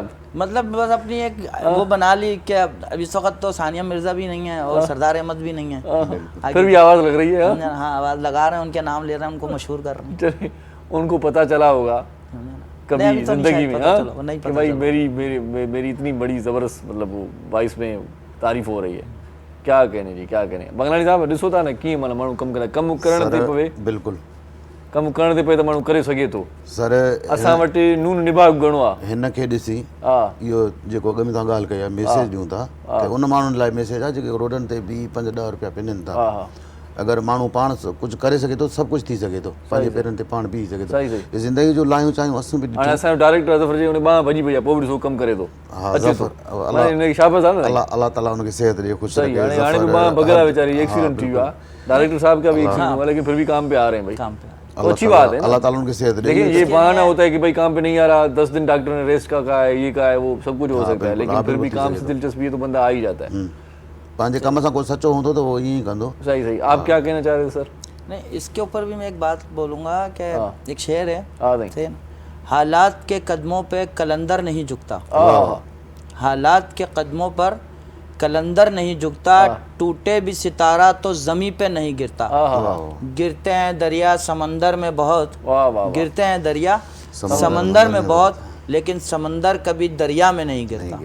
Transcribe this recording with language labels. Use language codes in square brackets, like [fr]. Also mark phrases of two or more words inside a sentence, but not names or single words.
[ur] مطلب بس اپنی ایک وہ بنا لی کہ اب اس وقت تو ثانیہ مرزا بھی نہیں ہے اور سردار احمد بھی نہیں ہے. پھر بھی آواز لگ رہی ہے? ہاں، آواز لگا رہے ہیں، ان کے نام لے رہے ہیں، ان کو مشہور کر رہے ہیں. چلیے، ان کو پتا چلا ہوگا کبھی نہیں، ابھی تو نہیں जिंदगी शायद में, पता हाँ, چلا، نہیں कि पता भाई चला। میری اتنی بڑی زبردست مطلب وہ وائس میں تعریف ہو رہی ہے، کیا کہنے جی، کیا کہنے. [sd] बंगलानी साहब ॾिसो था न कीअं माना माण्हू कमु करे, कमु करण ते पवे, बिल्कुल कमु करण ते पवे त माण्हू करे सघे थो। सर असां वटि नून निभाग घणो आहे। हिन खे ॾिसी हा इहो जेको अॻ में तव्हां ॻाल्हि कई आहे मैसेज ॾियूं था त उन माण्हुनि लाइ मैसेज आहे जेके रोडनि ते बि 5-10 रुपया पिननि था। हा हा अगरि माण्हू पाण कुझु करे सघे थो सभु कुझु थी सघे थो, पंहिंजे पेरनि ते पाण बीह सघे थो। सही सही। हे ज़िंदगी जो लायूं चाहियूं असूं बि हाणे असांजो डायरेक्टर अज़फर जी उन ॿांह भॼी पई आहे, पोइ बि ॾिसो कमु करे थो, हा अचे थो, ज़फ़र माना हिनखे शाबाश आहे न। अल्लाह ताला हुनखे सेहत ॾिए, ख़ुशि सही, रखे। हाणे बि ॿांह बग़ल आहे वीचारी, एक्सीडेंट थी वियो आहे, [ur] ڈائریکٹر صاحب کا بھی ایکسیڈنٹ ہوا، لیکن پھر بھی کام پہ آ رہے ہیں بھائی, کام پہ تو اچھی بات ہے. اللہ تعالیٰ ان کی صحت دے. دیکھیے یہ بہانہ ہوتا ہے کہ بھائی کام پہ نہیں آ رہا، 10 دن ڈاکٹر نے ریسٹ کا کہا ہے، یہ کہا ہے، وہ سب کچھ ہو سکتا ہے، لیکن پھر بھی کام سے دلچسپی ہے تو بندہ آ ہی جاتا ہے. [sd] पंहिंजे कम सां कोई सचो हूंदो त वो ईअं ई कंदो। सही सही। [ur] آپ کیا کہنا چاہ رہے تھے سر? نہیں، اس کے اوپر بھی میں ایک بات بولوں گا کہ ایک شعر ہے, नहीं صحیح ہے نا? حالات کے قدموں پہ قلندر نہیں جھکتا، حالات کے قدموں پر قلندر نہیں جھکتا، ٹوٹے بھی ستارہ تو زمیں پہ نہیں گرتا، گرتے ہیں دریا سمندر میں بہت، گرتے ہیں دریا سمندر میں بہت، لیکن سمندر کبھی دریا میں نہیں گرتا.